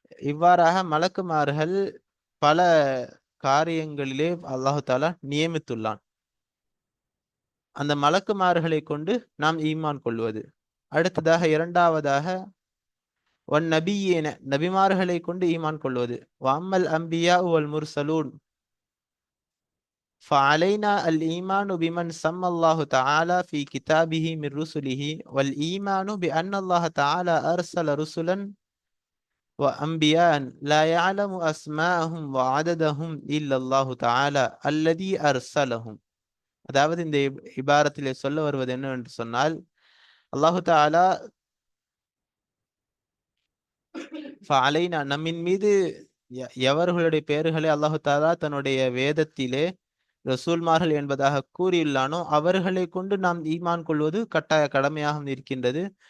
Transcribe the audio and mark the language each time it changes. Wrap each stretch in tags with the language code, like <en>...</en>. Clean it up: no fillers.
<ta>இவ்வாறாக மலக்குமார்கள் பல காரியங்களிலே அல்லாஹு தாலா நியமித்துள்ளான். அந்த மலக்குமார்களை கொண்டு நாம் ஈமான் கொள்வது. அடுத்ததாக இரண்டாவதாக ஒன் நபியேன, நபிமார்களை கொண்டு ஈமான் கொள்வது.</ta> <ar>வம்மல் அம்பியா வல் முர்சலூன் فعلينا الإيمان بمن سمى الله تعالى في كتابه من رسله، والإيمان بأن الله تعالى أرسل رسلا وأنبياء لا يعلم أسماءهم وعددهم إلا الله تعالى الذي أرسلهم.</ar> <ta>அதாவது இந்த இபாரத்திலே சொல்ல வருவது என்னவென்று சொன்னால், அல்லாஹு தாலா ஃபஅலைனா, நம்மின் மீது எவர்களுடைய பெயர்களை அல்லாஹு தாலா தன்னுடைய வேதத்திலே ரசூல்மார்கள் என்பதாக கூறியுள்ளானோ அவர்களை கொண்டு நாம் ஈமான் கொள்வது கட்டாய கடமையாக இருக்கின்றது.</ta>